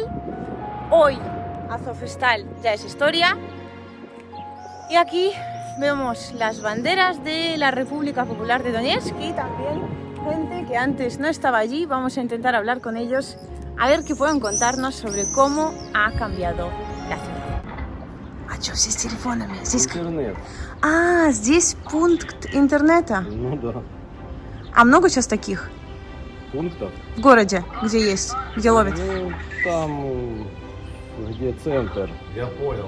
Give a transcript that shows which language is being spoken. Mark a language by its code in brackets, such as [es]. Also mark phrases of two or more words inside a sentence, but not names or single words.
[es] Hoy Azovstal ya es historia. Y aquí vemos las banderas de la República Popular de Donetsk y también gente que antes no estaba allí. Vamos a intentar hablar con ellos a ver qué pueden contarnos sobre cómo ha cambiado la ciudad. [ru] А что здесь с телефонами? Здесь... Интернет. А, здесь пункт интернета. Ну да. А много сейчас таких Пунктов? в городе, где есть, где ловят? Ну, там, где центр, Я понял.